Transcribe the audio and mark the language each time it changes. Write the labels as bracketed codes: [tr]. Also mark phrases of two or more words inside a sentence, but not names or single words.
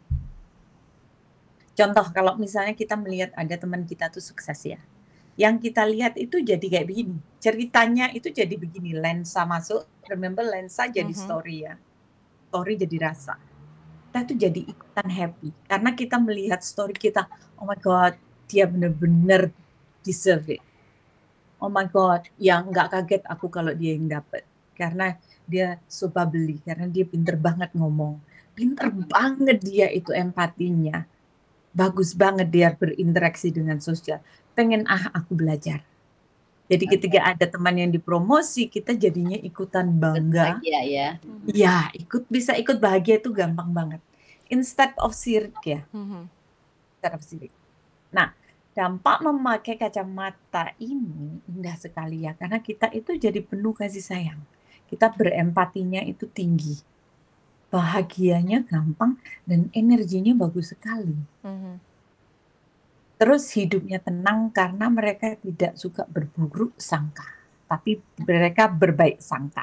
[id] Contoh kalau misalnya kita melihat ada teman kita tuh sukses ya. Yang kita lihat itu jadi kayak begini. Ceritanya itu jadi begini. Lensa masuk. Remember lensa jadi story ya. Story jadi rasa. kita tuh jadi ikutan happy karena kita melihat story kita, [en] oh my god, [id] dia bener-bener [en] deserve it. Oh my god, [id] yang nggak kaget aku kalau dia yang dapet karena dia suka beli, karena dia pinter banget ngomong, pinter banget dia itu empatinya, bagus banget dia berinteraksi dengan sosial. Pengen aku belajar. Jadi ketika ada teman yang dipromosi, kita jadinya ikutan bangga. Bahagia ya. Ya, bisa ikut bahagia itu gampang banget. [en] Instead of [id] sirik ya. [en] Instead of [id] sirik. Nah, dampak memakai kacamata ini indah sekali ya, karena kita itu jadi penuh kasih sayang. Kita berempatinya itu tinggi. Bahagianya gampang dan energinya bagus sekali. Terus hidupnya tenang karena mereka tidak suka berburuk sangka, tapi mereka berbaik sangka.